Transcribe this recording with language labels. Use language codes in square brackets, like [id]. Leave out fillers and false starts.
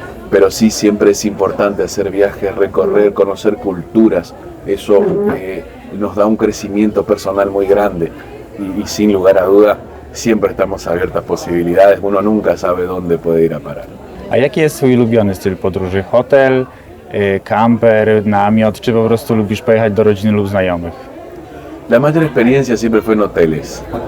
[es] Pero sí siempre es importante hacer viajes, recorrer, conocer culturas. Eso nos da un crecimiento personal muy grande y sin lugar a duda siempre estamos abiertas a posibilidades. Uno nunca sabe dónde puede ir a parar. [pl] A jaki jest Twój ulubiony styl podróży? Hotel, camper, namiot, czy po prostu lubisz pojechać do rodziny lub znajomych? [es] La mayor experiencia siempre fue en hoteles.